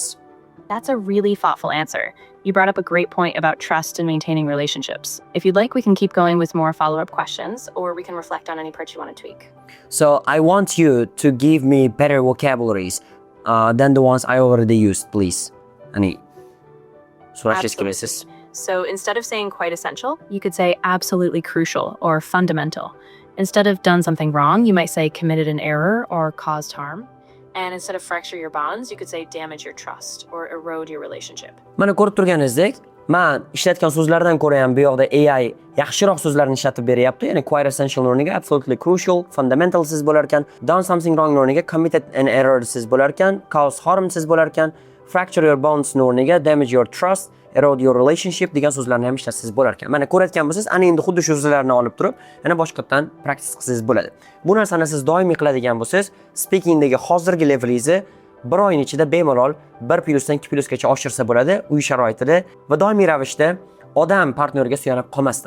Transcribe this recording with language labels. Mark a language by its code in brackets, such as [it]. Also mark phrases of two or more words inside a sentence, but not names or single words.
[en] That's a really thoughtful answer. You brought up a great point about trust and maintaining relationships. If you'd like, we can keep going with more follow-up questions, or we can reflect on any parts you want to tweak. So I want you to give me better vocabularies than the ones I already used, please. [uz] Ya'ni so'rashingiz kelasiz. [en] So instead of saying quite essential, you could say absolutely crucial or fundamental. Instead of done something wrong, you might say committed an error or caused harm. And instead of fracture your bonds, you could say damage your trust or erode your relationship. [uz] Mana ko'rib turganingizdek, men ishlatgan so'zlardan ko'ra ham bu yoqda AI yaxshiroq so'zlarni ishlatib beryapti. Ya'ni [en] quite essential [uz] o'rniga [en] absolutely crucial, fundamental [uz] siz bo'lar ekan, [en] done something wrong o'rniga committed an error [uz] siz bo'lar ekan, [en] cause harm [uz] siz bo'lar ekan, [en] fracture your bonds o'rniga damage your trust, erode your relationship [uz] degan so'zlarni ham ishlatsangiz bo'lar ekan. Mana ko'rayotgan bo'lsangiz, ana endi xuddi shu so'zlarni olib turib, yana boshqatdan practice qilsangiz bo'ladi. Bu narsani siz doimiy qiladigan bo'lsangiz, speakingdagi hozirgi levelingizni bir oyning ichida bemalol 1+ dan 2+ gacha oshirsa bo'ladi uy sharoitida va doimiy ravishda odam partneriga suyanib qolmasdan.